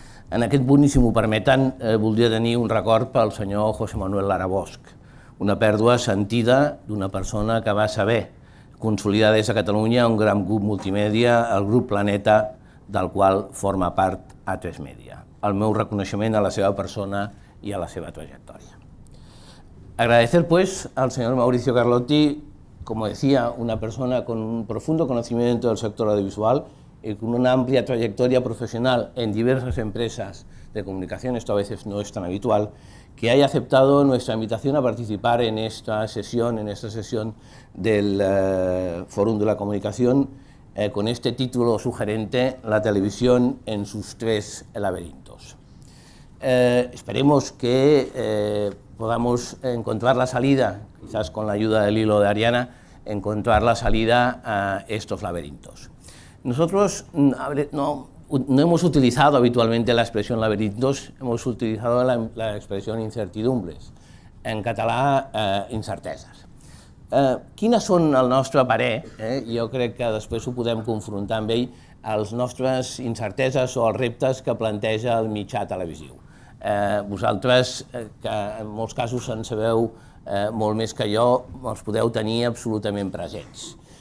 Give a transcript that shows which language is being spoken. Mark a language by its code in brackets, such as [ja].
[ca] En aquest punt, i si m'ho permeten, voldria tenir un record pel senyor José Manuel Lara Bosch, una pèrdua sentida d'una persona que va saber consolidar des de Catalunya un gran grup multimèdia, el grup Planeta, del qual forma part Atresmedia. El meu reconeixement a la seva persona y a la seva trayectoria. [es] Agradecer pues al señor Mauricio Carlotti, como decía, una persona con un profundo conocimiento del sector audiovisual y con una amplia trayectoria profesional en diversas empresas de comunicación, esto a veces no es tan habitual, que haya aceptado nuestra invitación a participar en esta sesión del Fórum de la Comunicación, con este título sugerente, La televisión en sus 3 laberintos. Esperemos que podamos encontrar la salida, quizás con la ayuda del hilo de Ariana, encontrar la salida a estos laberintos. Nosotros no hemos utilizado habitualmente la expresión laberintos, hemos utilizado la expresión incertidumbres, [ca] en català incerteses. Quines són, al nostre parer, jo crec que després ho podem confrontar amb ell, les nostres incerteses o els reptes que planteja el mitjà televisiu. Vosaltres, que en molts casos en sabeu molt més que jo, els podeu tenir absolutament presents.